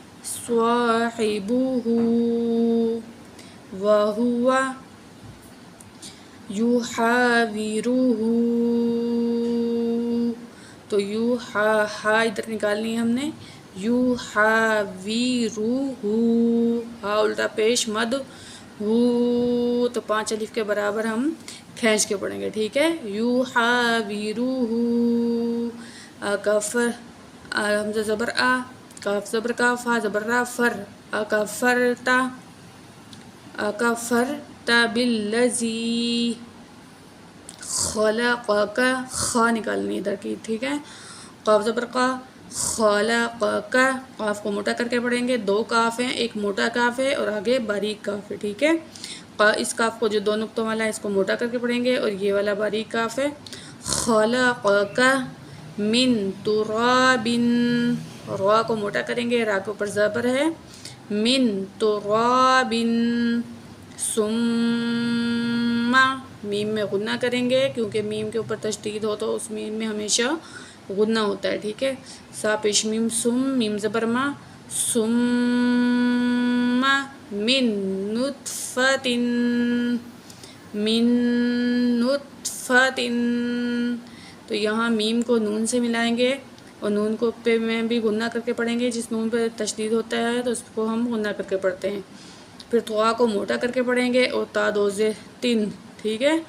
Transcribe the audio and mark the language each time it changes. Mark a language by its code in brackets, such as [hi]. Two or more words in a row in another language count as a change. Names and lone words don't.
[ur] صاحبہ وہو یحاورہ، تو ہا ادھر نکالنی ہے ہم نے، یحاورہ، ہا الٹا پیش مد، ہو تو 5 الف کے برابر ہم کھینچ کے پڑھیں گے، ٹھیک ہے۔ یحاورہ، کفر، حمزہ زبر آ، کاف زبر کا، فا زبر را، فر، اکفرتا، [ar] اکفرتا بالذی خلقک، [ur] خا نکالنی ادھر کی، ٹھیک ہے۔ قاف زبر کا، خلقک، قاف کو موٹا کر کے پڑھیں گے، 2 کاف ہیں، ایک موٹا کاف ہے اور آگے باریک کاف ہے، ٹھیک ہے۔ اس کاف کو جو 2 نقطوں والا ہے اس کو موٹا کر کے پڑھیں گے، اور یہ والا باریک کاف ہے۔ [ar] خلقک من تراب، [ur] را کو موٹا کریں گے، را کے اوپر زبر ہے، [ar] من تراب، ثم، [ur] میم میں غنہ کریں گے کیونکہ میم کے اوپر تشدید ہو تو اس میم میں ہمیشہ غنہ ہوتا ہے، ٹھیک ہے۔ سا پیش میم، سم، میم زبر ما، [ar] ثم من نطفۃ، من نطفۃ، [ur] تو یہاں میم کو نون سے ملائیں گے، اور نون کو پہ میں بھی غنہ کر کے پڑھیں گے، جس نون پہ تشدید ہوتا ہے تو اس کو ہم غنہ کر کے پڑھتے ہیں۔ پھر طوا کو موٹا کر کے پڑھیں گے، اور تا 2 زیر 3، ٹھیک ہے۔